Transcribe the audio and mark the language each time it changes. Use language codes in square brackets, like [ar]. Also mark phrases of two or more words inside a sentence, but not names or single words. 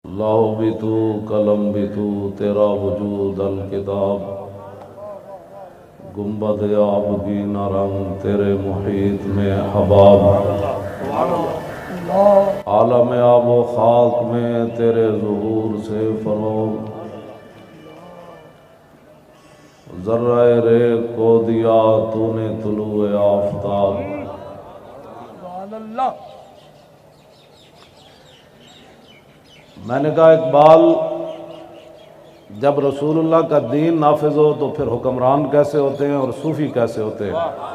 [ur] اللہ بھی تو قلم بھی تو تیرا وجود الکتاب، گنبد آبگینہ رنگ تیرے محیط میں حباب، عالم آب و خاک میں تیرے ظہور سے فروغ، ذرہ ریگ کو دیا تو نے طلوع آفتاب۔ میں نے کہا اقبال، جب رسول اللہ کا دین نافذ ہو تو پھر حکمران کیسے ہوتے ہیں اور صوفی کیسے ہوتے ہیں؟